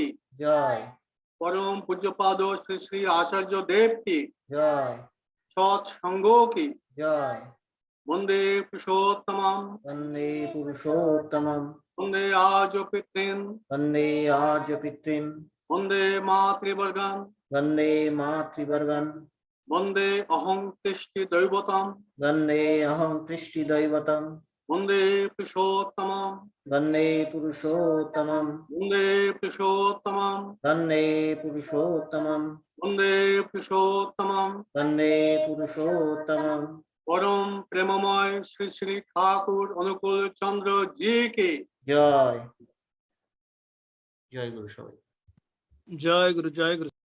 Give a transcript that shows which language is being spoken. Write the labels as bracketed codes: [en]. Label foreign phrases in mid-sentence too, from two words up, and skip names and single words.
[bn] জয় [hi] परम पूज्यपाद श्री श्री आचार्य देव की [bn] জয় [hi] सत संगो की [bn] জয় [sa] वंदे पुरुषोत्तमम বন্দে পুরুষোত্তমম वंदे आज पितृन বন্দে আর্য পিতৃম वंदे मातृवर्गन বন্দে মাতৃবর্গন वंदे अहं तिष्ठि दैवतम বন্দে অহং কৃষ্টি দৈবতম वंदे पुरुषोत्तमम বন্দে পুরুষোত্তমম वंदे पुरुषोत्तमम বন্দে পুরুষোত্তমম वंदे पुरुषोत्तमम বন্দে পুরুষোত্তমম [hi] परम प्रेममय श्री श्री ठाकुर अनुकूल चंद्र जी की [bn] জয় জয় গুরু সবাই [hi] जय गुरु जय गुरु